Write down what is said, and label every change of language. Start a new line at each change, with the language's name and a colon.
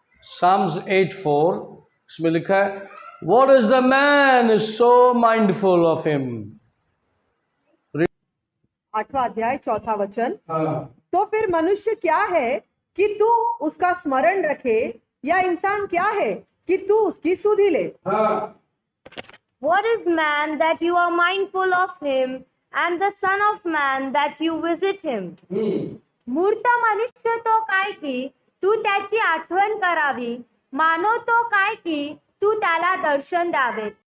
English: Psalms 8:4,
Hindi: इसमें लिखा है
English: What is the man is so mindful of him?
Hindi: 8वां अध्याय 4था वचन। तो फिर मनुष्य क्या है कि तू उसका स्मरण रखे, या इंसान क्या है कि तू उसकी सुधि ले?
English: What is man that you are mindful of him, and the son of man that you visit him?
Marathi: मूर्त मनुष्य तो काय की तू त्याची आठवण करावी, मानव तो काय की तू त्याला दर्शन द्यावे।